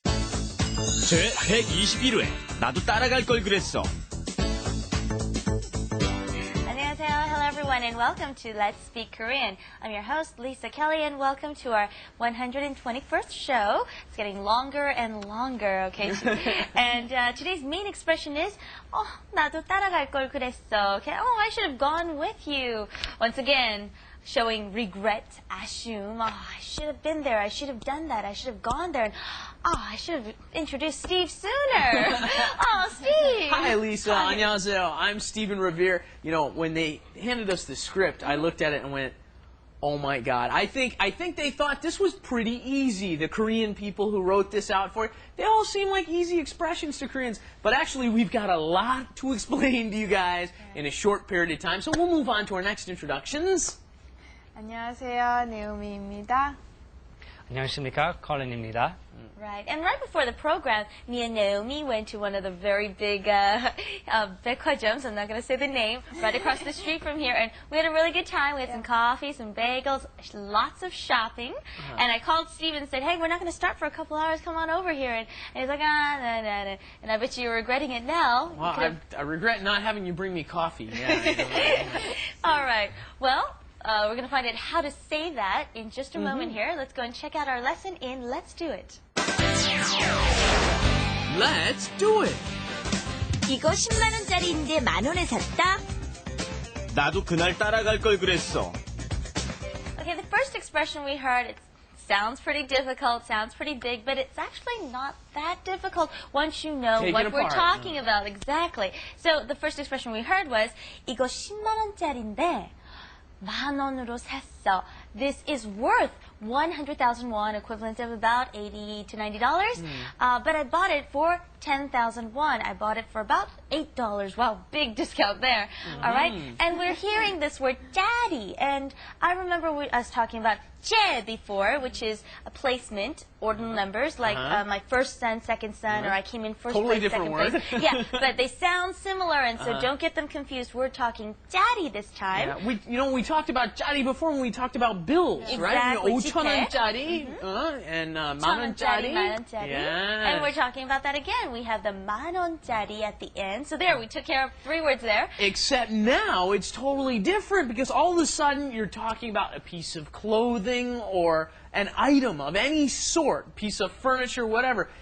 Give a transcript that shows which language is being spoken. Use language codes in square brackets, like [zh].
[ko] 제 121회 나도 따라갈 걸 그랬어. 안녕하세요. [en] Hello everyone and welcome to Let's Speak Korean. I'm your host Lisa Kelley and welcome to our 121st show. It's getting longer and longer, okay? And today's main expression is [ko] 나도 따라갈 걸 그랬어. [en] Okay? Oh, I should have gone with you. Once again, showing regret, assume. Oh, I should have been there. I should have done that. I should have gone there. And, I should have introduced Steve sooner. Oh, Steve. Hi, Lisa. [ko] 안녕하세요. [en] I'm Stephen Revere. You know, when they handed us the script, I looked at it and went, oh my God. I think they thought this was pretty easy. The Korean people who wrote this out for it, they all seem like easy expressions to Koreans. But actually, we've got a lot to explain to you guys in a short period of time. So we'll move on to our next introductions. [ko] 안녕하세요, 네오미입니다. 안녕하십니까, 컬린입니다. [en] Right. And right before the program, me and Naomi went to one of the very big 백화점s, I'm not going to say the name, right across the street from here. And we had a really good time. We had some coffee, some bagels, lots of shopping. And I called Steve and said, hey, we're not going to start for a couple hours. Come on over here. And he's like, no. And I bet you're regretting it now. Well, I regret not having you bring me coffee. Yeah. All right. Well, we're going to find out how to say that in just a moment here. Let's go and check out our lesson in Let's Do It. Let's do it. [ko] 이거 10만 원짜리인데 만 원에 샀다. 나도 그날 따라갈 걸 그랬어. [en] Okay, the first expression we heard, it sounds pretty difficult, sounds pretty big, but it's actually not that difficult once you know what we're talking about. Exactly. So the first expression we heard was [ko] 이거 10만 원짜리인데 만 원으로 샀어. [en] This is worth 100,000 won, equivalent of about $80 to $90. But I bought it for 10,000 won. I bought it for about $8. Wow, big discount there. All right? And we're hearing this word daddy. And I remember us talking about 제 before, which is a placement, ordinal numbers, like my first son, second son, or I came in first totally place, different second word. place. Yeah, but they sound similar, and so don't get them confused. We're talking daddy this time. Yeah, we talked about 짜리 before when we talked about bills, right? Exactly. [ko] 5,000원짜리 and 만 원짜리. [en] Yeah. And we're talking about that again. We have the 만 원짜리 at the end. So there, we took care of 3 words there. Except now it's totally different because all of a sudden you're talking about a piece of clothing or an item of any sort, piece of furniture, whatever.